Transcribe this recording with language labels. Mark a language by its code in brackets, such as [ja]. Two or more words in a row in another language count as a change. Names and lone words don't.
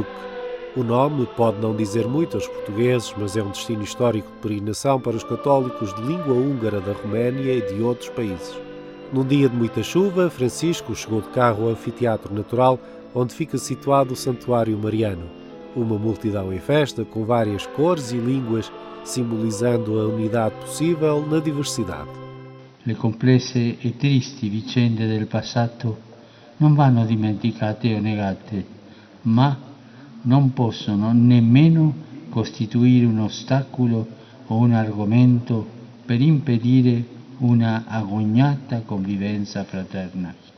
[pt] O nome pode não dizer muito aos portugueses, mas é um destino histórico de peregrinação para os católicos de língua húngara da Roménia e de outros países. Num dia de muita chuva, Francisco chegou de carro ao anfiteatro natural, onde fica situado o Santuário Mariano. Uma multidão em festa com várias cores e línguas, simbolizando a unidade possível na diversidade. [it] Le complesse e tristi vicende del passato non vanno dimenticate o negate, ma non possono nemmeno costituire un ostacolo o un argomento per impedire una agognata convivenza fraterna.